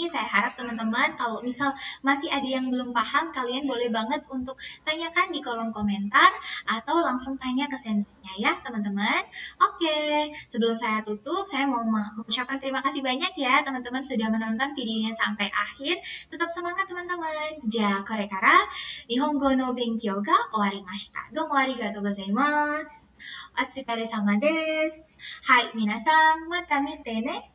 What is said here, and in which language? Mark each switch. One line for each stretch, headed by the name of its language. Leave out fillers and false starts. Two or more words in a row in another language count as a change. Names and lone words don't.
Indonesian: Saya harap teman-teman kalau misal masih ada yang belum paham, kalian boleh banget untuk tanyakan di kolom komentar atau langsung tanya ke senseinya ya teman-teman. Oke, sebelum saya tutup, saya mau mengucapkan terima kasih banyak ya teman-teman sudah menonton videonya sampai akhir. Tetap semangat teman-teman.
Japanese: じゃ、これから日本語の勉強が終わりました。どうもありがとうございます。お疲れ様です。はい、皆さん、また見てね。